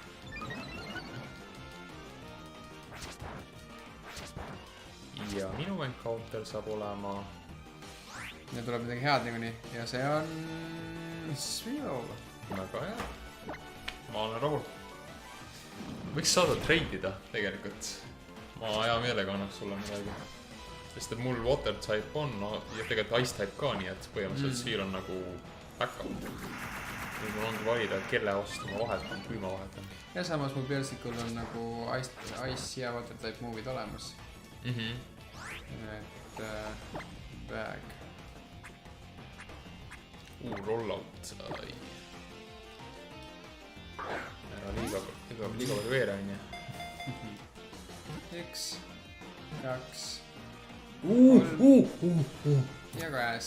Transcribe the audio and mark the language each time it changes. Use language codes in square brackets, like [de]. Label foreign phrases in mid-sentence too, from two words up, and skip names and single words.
[et] Ja minu encounter saab olema... Ja tuleb midagi head niikuinii ja see on... Sviol. Väga hea. Ma olen rahul. Võiks saada treidida tegelikult. Ma hea meelega annaks sulle midagi. Sest et mul [en] water type [et] on ja tegelikult [en] ice type [et] ka, nii et põhimõtteliselt Sviol on nagu backup. Nüüd mul ongi valida, kelle vastu ma vahetan, kui ma vahetan. Ja samas mu persikul on nagu ice ja [en] water type [et] move'id olemas. Et bag. Rollout. Ära liiga palju veere on ju. 1, 2 ja käes.